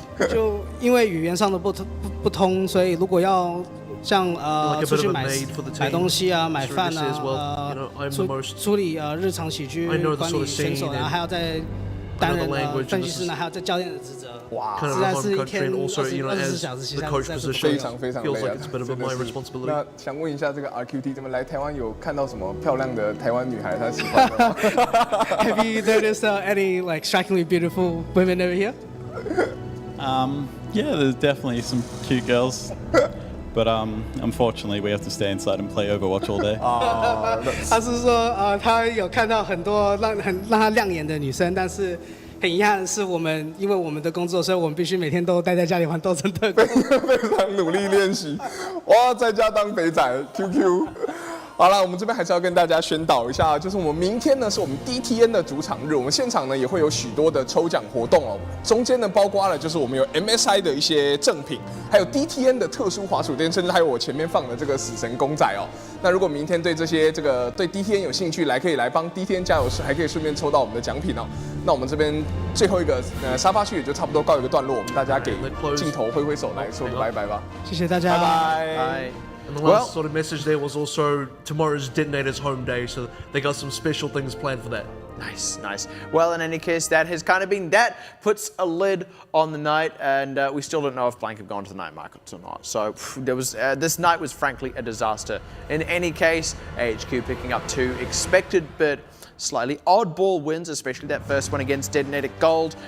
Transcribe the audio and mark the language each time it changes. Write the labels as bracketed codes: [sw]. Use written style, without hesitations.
[zh] 就因为语言上的不通，所以如果要像出去买东西啊、买饭啊、处理日常起居、管理选手，然后还要再担任分析师呢，还要在教练的职责。哇，实在是一天24小时，其实非常非常累啊。 [en] responsibility. [zh] 那想问一下，这个 RQT 怎么来台湾有看到什么漂亮的台湾女孩她喜欢的吗？ [en] Have you noticed any like strikingly beautiful women over here? Yeah, there's definitely some cute girls. But unfortunately, we have to stay inside and play Overwatch all day. [zh] 他是说他有看到很多让他亮眼的女生，但是很遗憾的是，因为我们的工作，所以我们必须每天都待在家里玩斗争特工，非常努力练习。哇，在家当肥仔 ，QQ。好了，我们这边还是要跟大家宣导一下，就是我们明天呢是我们 DTN 的主场日，我们现场呢也会有许多的抽奖活动哦，中间呢包括了就是我们有 MSI 的一些赠品，还有 DTN 的特殊滑鼠垫，甚至还有我前面放的这个死神公仔哦。那如果明天对对 DTN 有兴趣，可以来帮 DTN 加油，还可以顺便抽到我们的奖品哦。那我们这边最后一个沙发区也就差不多告一个段落，我们大家给镜头挥挥手来说个拜拜吧，谢谢大家，拜拜。 [en] And the last sort of message there was also tomorrow's Detonator's home day, so they got some special things planned for that. Nice, nice. Well, in any case, that has kind of been that. Puts a lid on the night, and we still don't know if Blank have gone to the night markets or not. So there was this night was frankly a disaster. In any case, AHQ picking up 2 expected, but slightly oddball wins, especially that first one against Detonator Gold.